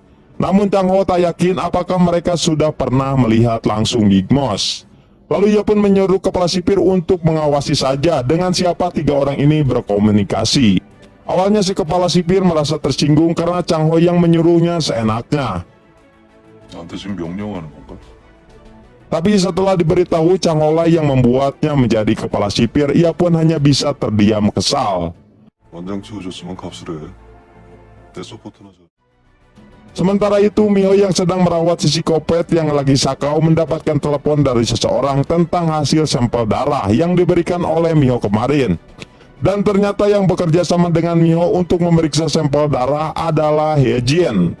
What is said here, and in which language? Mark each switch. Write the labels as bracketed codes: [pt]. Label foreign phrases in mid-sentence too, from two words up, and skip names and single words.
[id] Namun Chang Ho tak yakin apakah mereka sudah pernah melihat langsung Big Boss. Lalu ia pun menyuruh kepala sipir untuk mengawasi saja dengan siapa 3 orang ini berkomunikasi. Awalnya si kepala sipir merasa tersinggung karena Chang Ho yang menyuruhnya seenaknya. [ko] 나한테 지금 명령하는 건가? [id] Tapi setelah diberitahu Chang Ho lah yang membuatnya menjadi kepala sipir, ia pun hanya bisa terdiam kesal. [ko] 완장 채워줬으면 값을 해. 내 서포트나 줘. [id] Sementara itu Miho yang sedang merawat si psikopat yang lagi sakau mendapatkan telepon dari seseorang tentang hasil sampel darah yang diberikan oleh Miho kemarin. Dan ternyata yang bekerja sama dengan Miho untuk memeriksa sampel darah adalah Hye-jin.